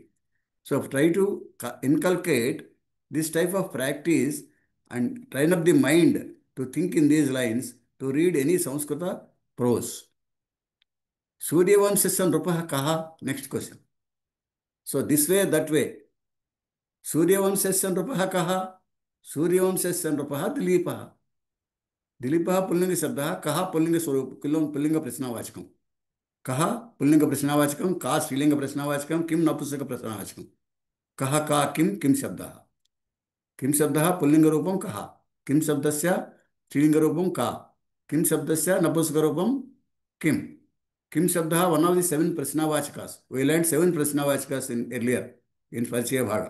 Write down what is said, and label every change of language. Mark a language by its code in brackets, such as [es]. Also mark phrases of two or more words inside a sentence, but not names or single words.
[en] So try to inculcate this type of practice and train up the mind to think in these lines to read any Sanskrita prose. [sa] सूर्यवंशस्य नृपः कः? [en] Next question. So this way, that way. [sa] सूर्यवंशस्य नृपः कः? सूर्यवंशस्य नृपः दिलीपः. दिलीपः पुंलिङ्ग शब्दः, कः पुंलिङ्ग प्रश्नवाचकम्. कः पुंलिङ्ग प्रश्नवाचकम्, का स्त्रीलिङ्ग प्रश्नवाचकम्, किम् नपुंसक प्रश्नवाचकम्. कः का किम् शब्दः. किम् शब्दः पुंलिङ्ग रूपम् कः। किम् शब्दस्य स्त्रीलिङ्ग रूपम् का. किम् शब्दस्य नपुंसक रूपम् किम्. किम् शब्दः, [en] one of the 7 Prashnavachakas. We learned 7 Prashnavachakas earlier in [sa] परिचय भाग.